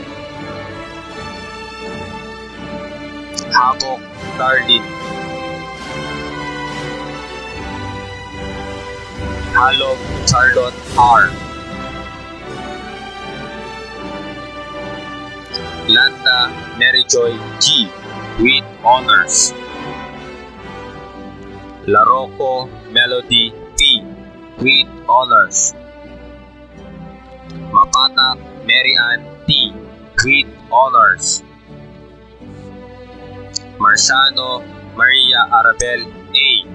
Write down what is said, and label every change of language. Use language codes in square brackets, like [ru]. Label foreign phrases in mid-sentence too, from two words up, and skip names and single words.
[en] Habok Darlin. Halog Charlotte R. Lanta Maryjoy G. with honors. Larocco Melody P. with honors. Mapatak Mary Ann T. with honors. Marciano Maria Arabel A.